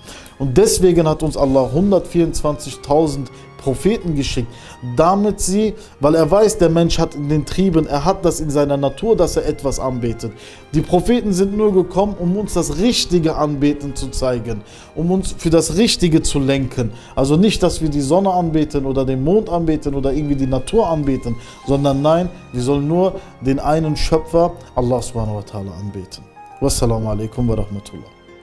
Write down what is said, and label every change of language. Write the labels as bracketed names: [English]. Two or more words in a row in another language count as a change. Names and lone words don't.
[German] Und deswegen hat uns Allah 124.000 Propheten geschickt, damit sie, weil er weiß, der Mensch hat in den Trieben, er hat das in seiner Natur, dass er etwas anbetet. Die Propheten sind nur gekommen, um uns das richtige Anbeten zu zeigen, um uns für das Richtige zu lenken. Also nicht, dass wir die Sonne anbeten oder den Mond anbeten oder irgendwie die Natur anbeten, sondern nein, wir sollen nur den einen Schöpfer, [Arabic] الله سبحانه وتعالى, anbeten. والسلام عليكم ورحمة الله.